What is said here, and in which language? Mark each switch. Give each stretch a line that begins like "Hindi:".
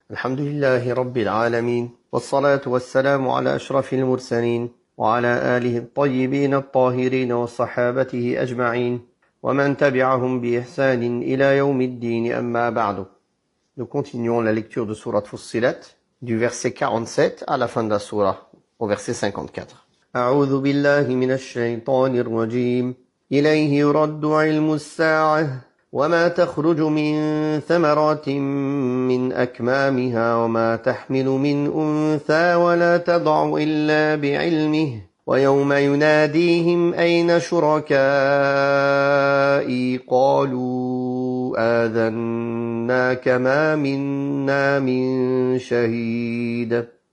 Arabic: الحمد لله رب العالمين والصلاة والسلام على أشرف المرسلين وعلى آله الطيبين الطاهرين وصحابته أجمعين ومن تبعهم بإحسان إلى يوم الدين أما بعد.
French: Nous continuons la lecture de Sourate Fussilat du verset 47 à la fin de la Sourate au verset 54.
Arabic: أعوذ بالله من الشيطان الرجيم إليه يرد علم الساعة وما تخرج من ثمرات من أكمامها وما تحمل من أنثى ولا تضع إلا بعلمه ويوم يناديهم أين شركائي قالوا آذناك ما منا من شهيد